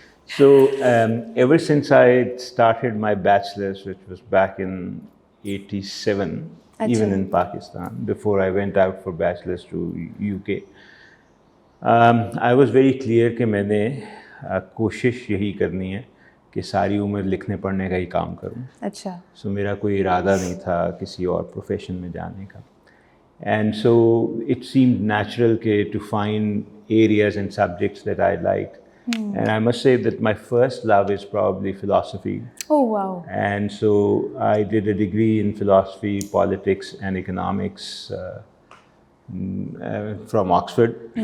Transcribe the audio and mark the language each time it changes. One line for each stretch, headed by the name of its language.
English: So ever since I started my bachelor's, which was back in 87, even in Pakistan, before I went out for bachelor's to UK, I was very clear
Urdu: کہ میں نے کوشش یہی کرنی ہے کہ ساری عمر لکھنے پڑھنے کا ہی کام کروں. اچھا. سو میرا کوئی ارادہ نہیں تھا کسی اور پروفیشن میں جانے کا.
English: And so it seemed natural to find areas and subjects that I liked. And I must say that my first love is probably philosophy. Oh, wow. And so I did a degree in philosophy, politics and economics from Oxford.